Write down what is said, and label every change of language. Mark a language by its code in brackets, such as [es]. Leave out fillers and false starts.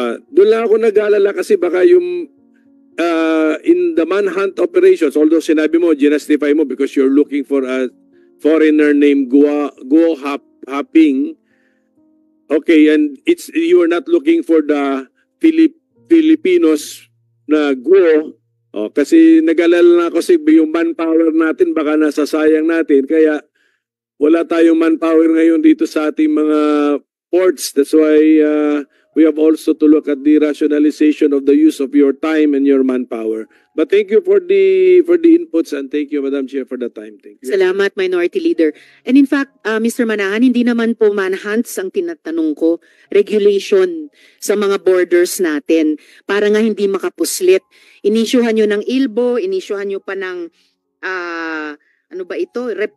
[tl] Doon lang ako nag-aalala kasi baka yung [en] in the manhunt operations, [tl] although sinabi mo, justify mo [en] because you're looking for a foreigner named Go Haping. Okay, and you are not looking for the Filipinos na Guo. [tl] Kasi nag-alala na ako kasi yung manpower natin baka nasasayang natin. Kaya wala tayong manpower ngayon dito sa ating mga ports. [en] That's why we have also to look at the rationalization of the use of your time and your manpower. But thank you for the inputs and thank you, Madam Chair, for the time. Thank you. Salamat, Minority Leader. And in fact, Mr. [tl] Manahan, hindi naman po manhunts ang tinatanong ko. Regulation sa mga borders natin para nga hindi makapuslit. Inisyuhan nyo ng ILBO, inisyuhan nyo pa ng, ano ba ito?